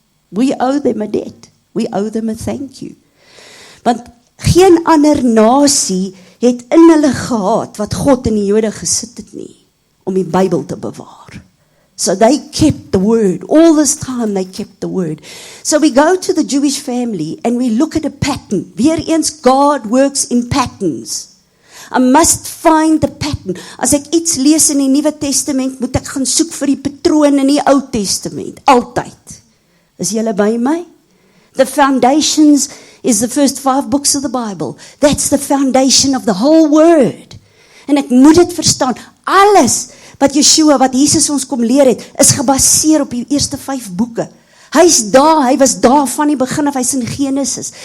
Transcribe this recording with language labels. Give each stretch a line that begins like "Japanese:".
English: We owe them a debt. We owe them a thank you.
Afrikaans: Want geen ander nasie het in hulle gehad wat God in die Jode gesit het nie, om die Bybel te bewaar.
English: So they kept the word. All this time they kept the word. So we go to the Jewish family and we look at a pattern.
Afrikaans: Weer eens,
English: God works in patterns. I must find the pattern.
Afrikaans: As ek iets lees in die Nuwe Testament, moet ek gaan soek vir die patroon in die Ou Testament. Altyd. Is julle by my?
English: The foundations is the first 5 books of the Bible. That's the foundation of the whole word.
Afrikaans: En ek moet dit verstaan. Alles wat Yeshua, wat Jesus ons kom leer het, is gebaseer op die eerste 5 boeke. Hy was daar van die begin af, hy's in Genesis.